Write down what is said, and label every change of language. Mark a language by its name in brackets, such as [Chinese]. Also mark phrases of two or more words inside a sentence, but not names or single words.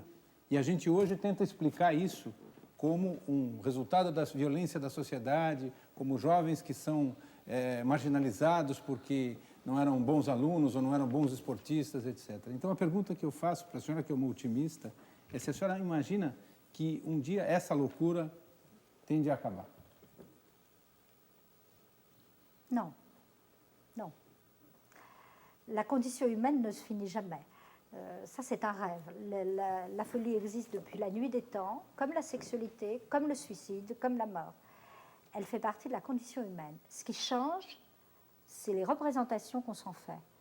[Portuguese] E a gente hoje tenta explicar isso como um resultado da violência da sociedade, como jovens que são marginalizados porque não eram bons alunos ou não eram bons esportistas, etc. Então, a pergunta que eu faço para a senhora, que é uma otimista, é se a senhora imagina que um dia essa loucura tende a acabar. [French] Non. Non. La condition humaine ne se finit jamais. Ça, c'est un rêve. La folie existe depuis la nuit des temps, comme la sexualité, comme le suicide, comme la mort. Elle fait partie de la condition humaine. Ce qui change, c'est les représentations qu'on s'en fait.